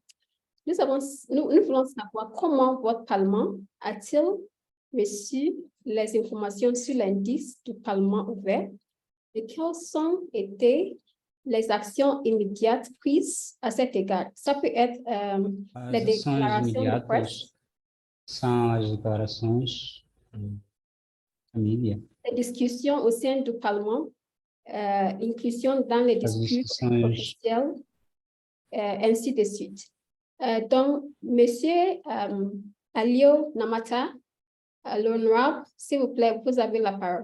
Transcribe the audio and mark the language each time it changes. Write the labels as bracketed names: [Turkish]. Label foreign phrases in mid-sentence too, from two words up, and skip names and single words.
[French] Nous voulons savoir comment votre Parlement a-t-il reçu les informations sur l'indice du Parlement ouvert et quelles ont été les actions immédiates prises à cet égard? Ça peut être les [Portuguese] As ações [French] déclarations de presse, [Portuguese] imediatas são as declarações da mídia, [French] les discussions au sein du Parlement, inclusion dans les [Portuguese] as [French] discours [Portuguese] discussões, [French] officiels, ainsi de suite. Donc, Monsieur Alio Namata, l'honorable, s'il vous plaît, vous avez la parole.